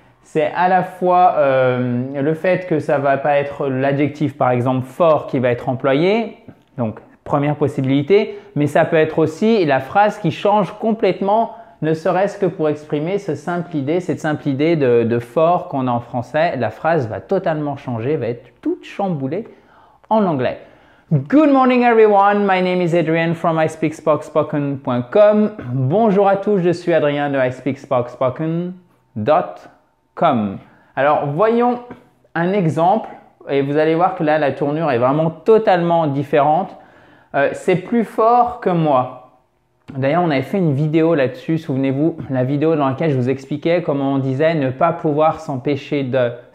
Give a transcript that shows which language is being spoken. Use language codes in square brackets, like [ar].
[fr] C'est à la fois le fait que ça ne va pas être l'adjectif par exemple fort qui va être employé, donc première possibilité, mais ça peut être aussi la phrase qui change complètement, ne serait-ce que pour exprimer cette simple idée de fort qu'on a en français. La phrase va totalement changer, va être toute chamboulée en anglais. [en] Good morning everyone, my name is Adrian from ispeakspoken.com. [fr] Bonjour à tous, je suis Adrien de ispeakspoken.com. Alors voyons un exemple et vous allez voir que là la tournure est vraiment totalement différente. C'est plus fort que moi. D'ailleurs, on avait fait une vidéo là-dessus, souvenez-vous, la vidéo dans laquelle je vous expliquais comment on disait ne pas pouvoir s'empêcher de.